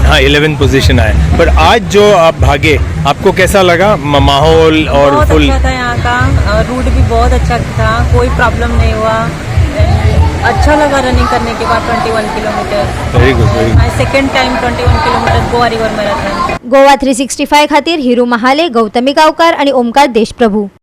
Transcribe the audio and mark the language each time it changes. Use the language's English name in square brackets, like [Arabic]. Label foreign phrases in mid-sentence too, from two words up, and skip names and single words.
[Hindi] हाँ, 11th पोजीशन आया। पर आज जो आप भागे, आपको कैसा लगा माहौल? और बहुत फुल अच्छा था यहाँ का, रूट भी बहुत अच्छा था, कोई प्रॉब्लम नहीं हुआ। अच्छा लगा रनिंग करने के बाद 21 किलोमीटर। [English] very good. second time 21 kilometre Goa River Marathon. [Konkani] गोवा 365 खातीर हिरू महाले, गौतमी गावकार आणि ओमकार देशप्रभू।